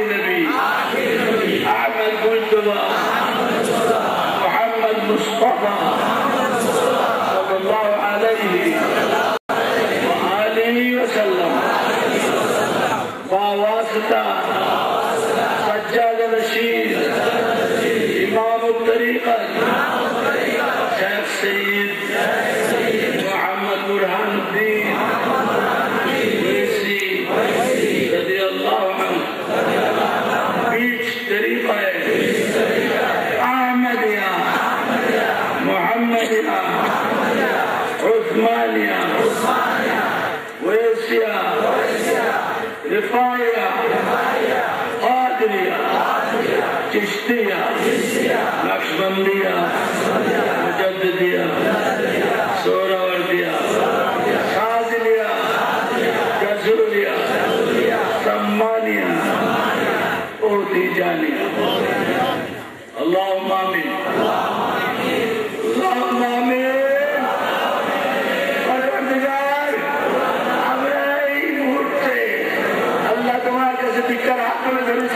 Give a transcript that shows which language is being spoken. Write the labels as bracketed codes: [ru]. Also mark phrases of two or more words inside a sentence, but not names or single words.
[ar] نبي أحمد مصطفى محمد مصطفى صلى الله عليه وسلم بواسطة سجاد رشيد إمام طريقة شيخ سعيد محمد برهان الدين अहमदिया मोहम्मदिया उस्मानिया वैसिया रिफाइया कादरिया चिश्तिया नक्शबंदिया मुजद्दिदिया सोहरावर्दिया शाज़िलिया जज़ूरिया सम्मानिया ओतिजानिया। اللهم آمين اللهم آمين. [bn] परवरदिगार আমরা এই মুহূর্তে আল্লাহ তোমার কাছে ভিক্ষার হাত তুলে ধরেছি।